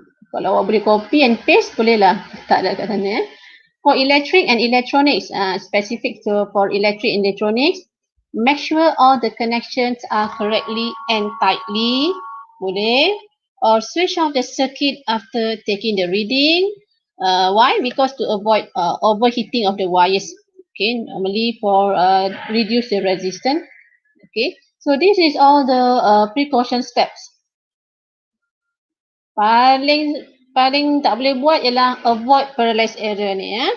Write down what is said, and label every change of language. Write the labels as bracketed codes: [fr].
[ms] Kalau awak boleh [en] copy and paste, [ms] bolehlah letak dekat sana. [en] For electric and electronics, specific for electric and electronics, make sure all the connections are correctly and tightly. [ms] Boleh. [en] Or switch off the circuit after taking the reading. Why? Because to avoid overheating of the wires. Okay, normally for reduce the resistance. Okay, so this is all the precaution steps. [ms] Paling tak boleh buat ialah [en] avoid parallax error [ms] ni, ya.